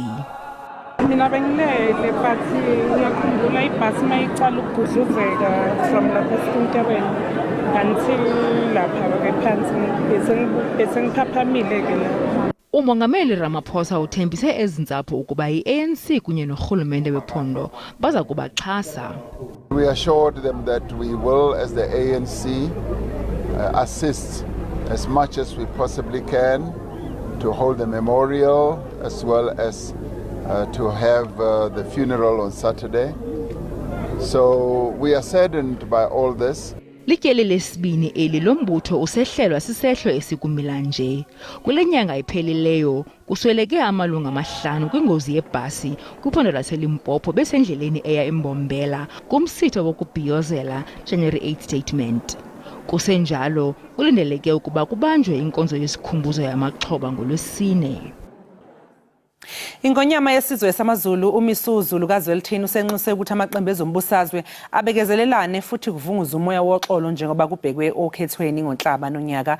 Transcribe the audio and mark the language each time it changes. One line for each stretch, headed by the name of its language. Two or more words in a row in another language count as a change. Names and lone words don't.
Zulu: Mina bengilele but ngiyakhumbula ibhasi mayiqala ukugudluzeka from lapha esinterweni until lapha ke phansi bese ngiphaphamile ke la.
Xhosa: Umongameli Ramaphosa uthembise ezintsapho ukuba i-ANC kunye norhulumente wephondo baza kubaxhasa.
English: We assured them that we will, as the ANC, assist as much as we possibly can to hold the memorial as well as to have the funeral on Saturday. So we are saddened by all this.
Xhosa: Lityeli lesibini eli lombutho usehlelwa sisehlo esikumila nje. Kule nyanga iphelileyo kusweleke amalungu 5 kwingozi yebhasi kwiphondo laseLimpopo besendleleni eya eMbombela kumsitho wokubhiyozela January 8 statement. Kusenjalo kulindeleke ukuba kubanjwe inkonzo yesikhumbuzo yamaxhoba ngoLwesine.
Zulu: Ingonyama yesizwe samaZulu uMisuzulu kaZwelithini usenxuse ukuthi amaqembu ezombusazwe abekezelelane futhi kuvunguza umoya woxolo njengoba kubhekwe okhethweni ngoNhlaba nonyaka.